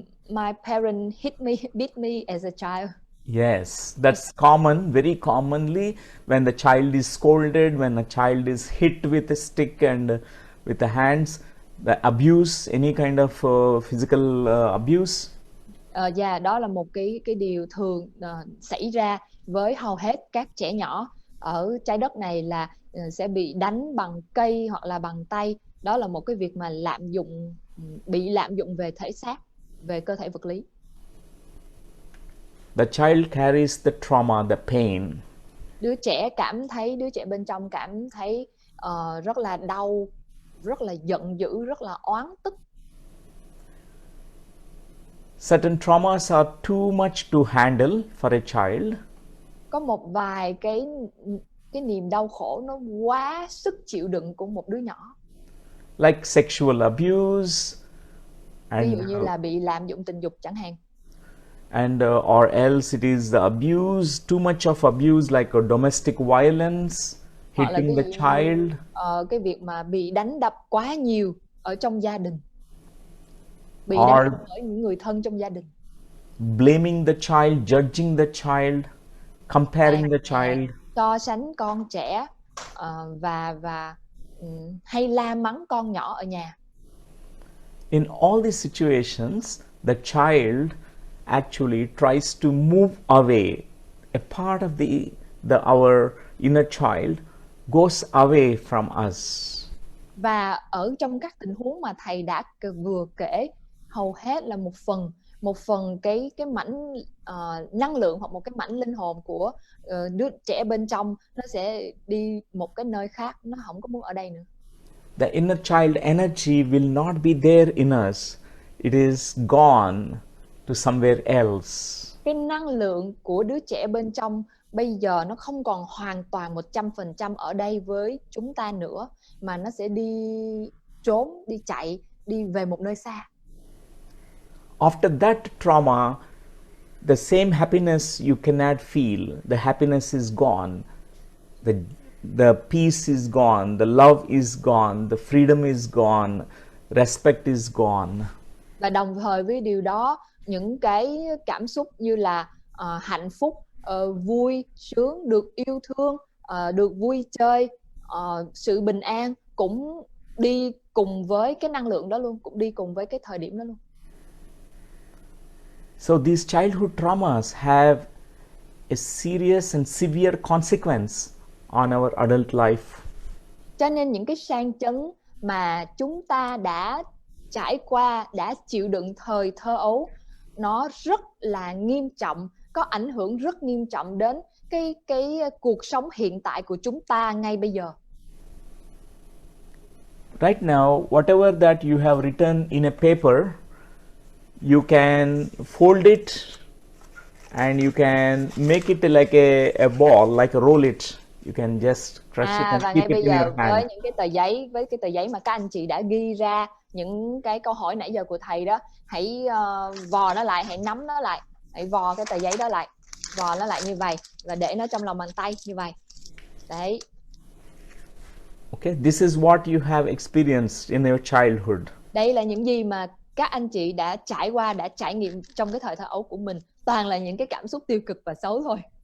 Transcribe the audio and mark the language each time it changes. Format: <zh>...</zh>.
<en>My parents beat me as a child. Yes, that's common, very commonly when the child is scolded, when a child is hit with a stick and with the hands, the abuse, any kind of physical abuse.</en> <vi>Đó là một cái điều thường xảy ra với hầu hết các trẻ nhỏ ở trái đất này, là sẽ bị đánh bằng cây hoặc là bằng tay. Đó là một cái việc mà bị lạm dụng về thể xác, về cơ thể vật lý.</vi> <en>The child carries the trauma, the pain.</en> <vi>Đứa trẻ bên trong cảm thấy rất là đau, rất là giận dữ, rất là oán tức.</vi> <en>Certain traumas are too much to handle for a child.</en> <vi>Có một vài cái niềm đau khổ nó quá sức chịu đựng của một đứa nhỏ.</vi> <en>Like sexual abuse,</en> <vi>ví dụ như là bị lạm dụng tình dục chẳng hạn.</vi> <en>And or else it is the abuse, too much of abuse, like a domestic violence, hitting the child.</en> <vi>Cái việc mà bị đánh đập quá nhiều ở trong gia đình, bị đánh đập bởi những người thân trong gia đình.</vi> <en>Blaming the child, judging the child, comparing the child.</en> <vi>So sánh con trẻ và hay la mắng con nhỏ ở nhà.</vi> <en>In all these situations, the child actually tries to move away. A part of our inner child goes away from us.</en> <vi>Và ở trong các tình huống mà thầy đã vừa kể, hầu hết là một phần cái mảnh năng lượng hoặc một cái mảnh linh hồn của đứa trẻ bên trong, nó sẽ đi một cái nơi khác, nó không có muốn ở đây nữa.</vi> <en>The inner child energy will not be there in us. It is gone to somewhere else.</en> <vi>Cái năng lượng của đứa trẻ bên trong bây giờ nó không còn hoàn toàn 100% ở đây với chúng ta nữa, mà nó sẽ đi trốn, đi chạy, đi về một nơi xa.</vi> <en>After that trauma, the same happiness you cannot feel. The happiness is gone. The peace is gone. The love is gone. The freedom is gone. Respect is gone.</en> <vi>Và đồng thời với điều đó, những cái cảm xúc như là hạnh phúc, vui sướng, được yêu thương, được vui chơi, sự bình an cũng đi cùng với cái năng lượng đó luôn, cũng đi cùng với cái thời điểm đó luôn.</vi> <en>So these childhood traumas have a serious and severe consequence on our adult life.</en> <vi>Cho nên những cái sang chấn mà chúng ta đã trải qua, đã chịu đựng thời thơ ấu, nó rất là nghiêm trọng, có ảnh hưởng rất nghiêm trọng đến cái cuộc sống hiện tại của chúng ta ngay bây giờ.</vi> <en>Right now, whatever that you have written in a paper, you can fold it and you can make it like a ball, like a roll it. You can just crush it and</en> <vi>Và</vi> <en>keep</en> <vi>ngay</vi> <en>it</en> <vi>bây</vi> <en>in</en> <vi>giờ</vi> <en>your hand.</en> <vi>với những cái tờ giấy, với cái tờ giấy mà các anh chị đã ghi ra những cái câu hỏi nãy giờ của thầy đó, hãy vò nó lại, hãy nắm nó lại, hãy vò cái tờ giấy đó lại, vò nó lại như vậy và để nó trong lòng bàn tay như vậy. Đấy.</vi> <en>Okay, this is what you have experienced in your childhood.</en> <vi>Đây là những gì mà các anh chị đã trải qua, đã trải nghiệm trong cái thời thơ ấu của mình. Toàn là những cái cảm xúc tiêu cực và xấu thôi.</vi>